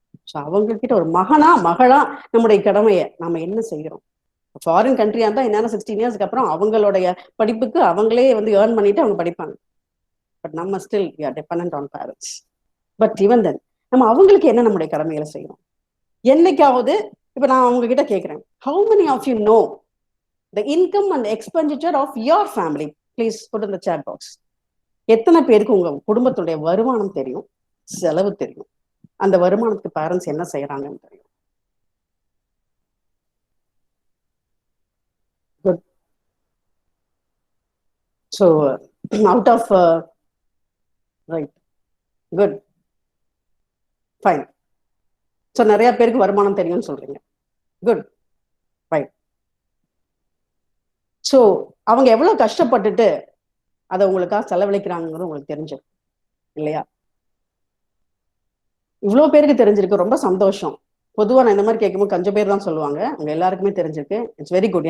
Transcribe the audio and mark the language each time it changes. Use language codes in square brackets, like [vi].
[ta] So அவங்க கிட்ட ஒரு மகனா மகளா நம்முடைய கடமையை நம்ம என்ன செய்கிறோம். ஃபாரின் கண்ட்ரியா இருந்தா என்னன்னா 16 இயர்ஸ்க்கு அப்புறம் அவங்களுடைய படிப்புக்கு அவங்களே வந்து ஏர்ன் பண்ணிட்டு அவங்க படிப்பாங்க. பட் நம்ம still dependent on parents. But even then நம்ம அவங்களுக்கு என்ன நம்முடைய கடமைகளை செய்யணும். என்னைக்காவது இப்ப நான் உங்ககிட்ட கேட்கிறேன், [en] how many of you know the income and expenditure of your family? Please put in the chat box. [ta] எத்தனை பேருக்கு உங்க குடும்பத்துடைய வருமானம் தெரியும், செலவு தெரியும், அந்த வருமானத்துக்கு பேரண்ட்ஸ் என்ன செய்யறாங்கன்னு தெரியும்? [en] Good. So out of right, good, fine. [ta] So நிறைய பேருக்கு வருமானம் தெரியும்னு சொல்றீங்க. Good, right. ஸோ அவங்க எவ்வளவு கஷ்டப்பட்டுட்டு அதை உங்களுக்காக செலவழிக்கிறாங்கிறது உங்களுக்கு தெரிஞ்சிருக்கு இல்லையா? இவ்வளோ பேருக்கு தெரிஞ்சிருக்கு, ரொம்ப சந்தோஷம். பொதுவாக நான் இந்த மாதிரி கேட்கும்போது கொஞ்சம் பேர் தான் சொல்லுவாங்க, அவங்க எல்லாருக்குமே தெரிஞ்சிருக்கு. [en] It's very good.